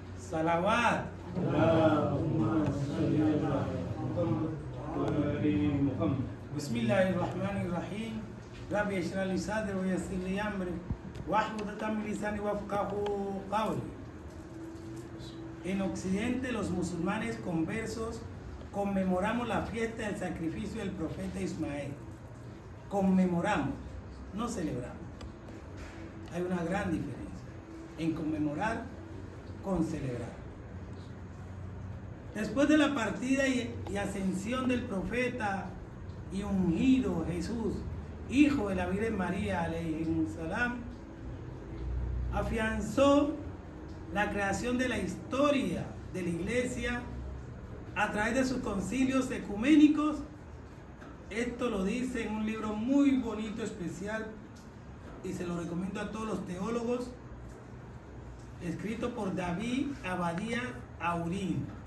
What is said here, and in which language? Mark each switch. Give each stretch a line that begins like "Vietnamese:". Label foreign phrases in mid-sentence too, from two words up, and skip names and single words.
Arabic: Salawat. بسم الله الرحمن الرحيم. Rabbi اشرح لي صدري ويسر لي امري واحلل عقدة من لساني يفقهوا قولي.
Spanish: En Occidente, los musulmanes conversos conmemoramos la fiesta del sacrificio del profeta Ismael. Conmemoramos, no celebramos. Hay una gran diferencia en conmemorar con celebrar. Después de la partida y ascensión del profeta y ungido Jesús, hijo de la Virgen María,
Arabic: عليه السلام,
Spanish: afianzó la creación de la historia de la Iglesia a través de sus concilios ecuménicos. Esto lo dice en un libro muy bonito, especial, y se lo recomiendo a todos los teólogos, escrito por David Abadía Aurín.